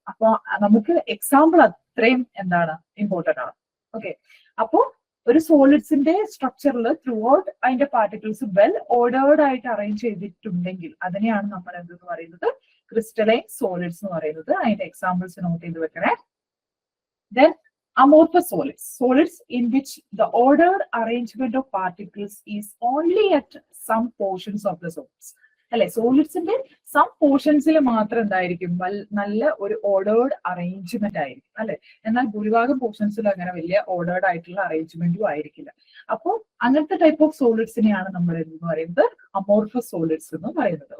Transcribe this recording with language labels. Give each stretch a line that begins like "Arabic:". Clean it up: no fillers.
Malayalam: അപ്പൊ നമുക്ക് എക്സാമ്പിൾ അത്രയും എന്താണ് ഇമ്പോർട്ടന്റ് ആണ്. ഓക്കെ, അപ്പോ ഒരു സോളിഡ്സിന്റെ സ്ട്രക്ചറിൽ ത്രൂ ഔട്ട് അതിന്റെ പാർട്ടിക്കിൾസ് വെൽ ഓർഡേർഡ് ആയിട്ട് അറേഞ്ച് ചെയ്തിട്ടുണ്ടെങ്കിൽ അതിനെയാണ് നമ്മൾ എന്തെന്ന് പറയുന്നത്? ക്രിസ്റ്റലൈൻ സോളിഡ്സ് എന്ന് പറയുന്നത്. അതിന്റെ എക്സാമ്പിൾസ് നോട്ട് ചെയ്ത് വെക്കണേ.
English: Then amorphous solids, solids in which the ordered arrangement of particles is only at some portions of the solids.
Malayalam: അല്ലെ? സോളിഡ്സിന്റെ സം പോർഷൻസിൽ മാത്രം എന്തായിരിക്കും നല്ല ഒരു ഓർഡേർഡ് അറേഞ്ച്മെന്റ് ആയിരിക്കും അല്ലെ? എന്നാൽ ഭൂരിഭാഗം പോർഷൻസിൽ അങ്ങനെ വലിയ ഓർഡേർഡ് ആയിട്ടുള്ള അറേഞ്ച്മെന്റും ആയിരിക്കില്ല. അപ്പോൾ അങ്ങനത്തെ ടൈപ്പ് ഓഫ് സോളിഡ്സിനെയാണ് നമ്മൾ എന്ന് പറയുന്നത് അമോർഫസ് സോളിഡ്സ് എന്ന് പറയുന്നത്.